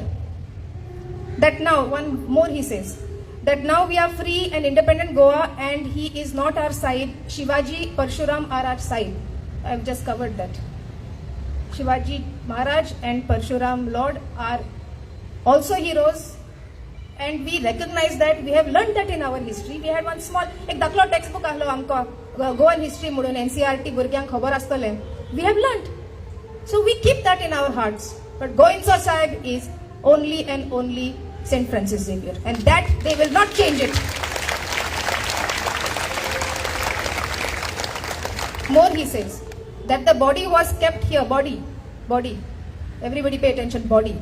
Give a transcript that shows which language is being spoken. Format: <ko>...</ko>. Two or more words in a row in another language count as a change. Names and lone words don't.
<en>That now, one more he says, that now we are free and independent Goa and he is not our side. Shivaji, Parshuram are our side. I have just covered that. Shivaji Maharaj and Parshuram Lord are also heroes, and we recognize that. We have learned that in our history. We had one small,</en> <kok>एक दाखलो textbook ahlo amko</kok> <en>Goan history</en> <kok>mudun NCERT भुरग्यांक खबर आसतले.</kok> <en>We have learned. So we keep that in our hearts. But Goenka Sahib is only and only Saint Francis Xavier, and that they will not change it. More he says, that the body was kept here, body, everybody pay attention, body.</en>